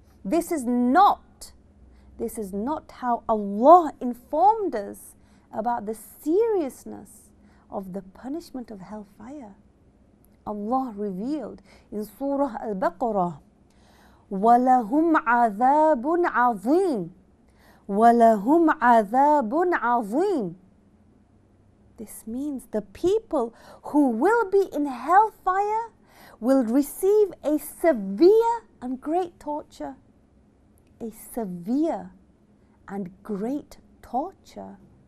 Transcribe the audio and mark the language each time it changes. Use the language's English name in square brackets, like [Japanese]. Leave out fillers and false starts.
[English] This is not how Allah informed us about the seriousness of the punishment of hellfire. Allah revealed in Surah Al-Baqarah, [Arabic] وَلَهُمْ عَذَابٌ عَظِيمٌ وَلَهُمْ عَذَابٌ عَظِيمٌ. [English] This means the people who will be in hellfire will receive a severe and great torture. A severe and great torture.